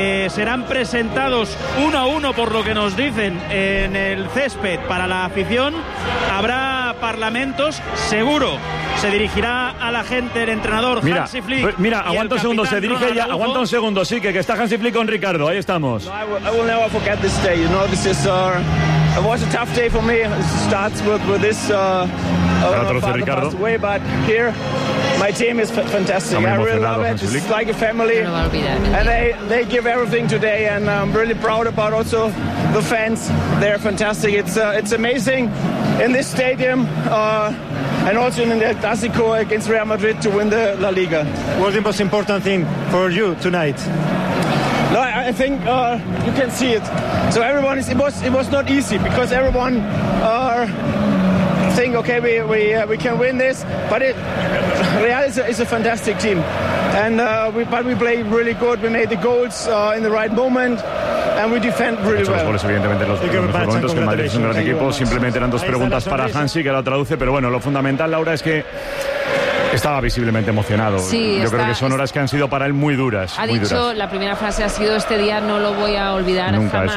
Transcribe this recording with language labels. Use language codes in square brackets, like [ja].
[es] serán presentados uno a uno, por lo que nos dicen, en el césped para la afición. Habrá parlamentos, seguro. Se dirigirá a la gente el entrenador mira, Hansi Flick. Mira, aguanta un segundo, se dirige ya. Aguanta un segundo, sí, que está Hansi Flick con Ricardo. Ahí estamos. [en] I will never forget this day. You know, this is it was a tough day for me. It starts with this Ricardo. Way, but here my team is fantastic. I really love it. It's like a family. And they give everything today, and I'm really proud about also the fans. They're fantastic. It's amazing in this stadium and also in El Clásico against Real Madrid to win the La Liga. What's the most important thing for you tonight? No, I think you can see it. So everyone is. It was not easy because everyone think, okay, we can win this. But Real is a fantastic team, and we played really good. We made the goals in the right moment. And we defend really well. [es] Los goles, evidentemente, los mejores momentos, que el Madrid es un gran equipo. Simplemente eran dos preguntas para Hansi, que la traduce. Pero bueno, lo fundamental, Laura, es que estaba visiblemente emocionado. Sí, creo que son horas que han sido para él muy duras. Ha dicho, la primera frase ha sido, este día no lo voy a olvidar nunca, jamás,